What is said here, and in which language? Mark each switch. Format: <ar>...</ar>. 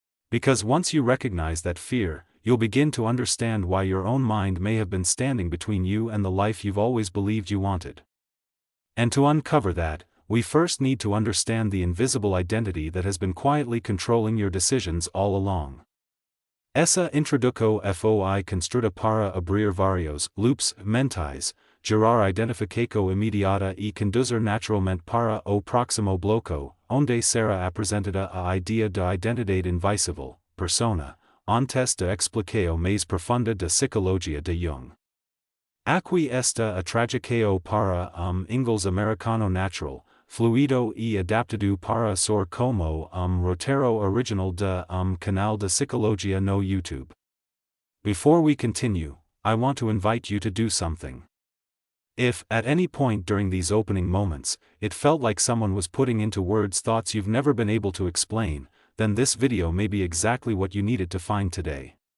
<en>Because once you recognize that fear, you'll begin to understand why your own mind may have been standing between you and the life you've always believed you wanted. And to uncover that, we first need to understand the invisible identity that has been quietly controlling your decisions all along.</en> <pt>Essa introduco foi construta para abrir varios loops mentais, gerar identificaco imediata e conduzir naturalmente para o próximo bloco, onde será apresentada a idea de identidade invisível, persona, antes de explicação mais profunda da psicologia de Jung. Aqui está a tradução para inglês americano natural, fluido e adaptado para ser como roteiro original de canal de psicologia no YouTube.</pt> <en>Before we continue, I want to invite you to do something. If, at any point during these opening moments, it felt like someone was putting into words thoughts you've never been able to explain, then this video may be exactly what you needed to find today.</en>